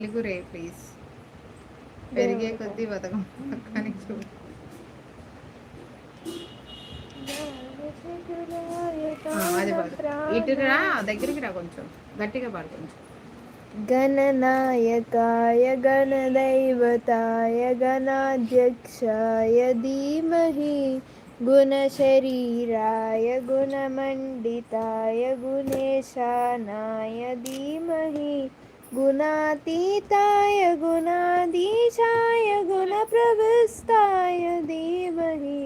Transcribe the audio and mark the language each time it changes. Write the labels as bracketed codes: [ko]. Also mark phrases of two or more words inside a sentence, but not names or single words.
[te] తెలుగు రే ప్లీజ్. పెరిగే కొద్దీ బతకం పక్కని చూడు. అది పాడు. ఇటురా, దగ్గరికి రా, కొంచెం గట్టిగా పాడు. కొంచెం [sa] गणनायकाय गणदैवताय गणाध्यक्षाय धीमहि गुणशरीराय गुणमण्डिताय गुणेशानाय धीमहि गुणातीताय गुणाधीशाय गुणप्रविष्टाय धीमहि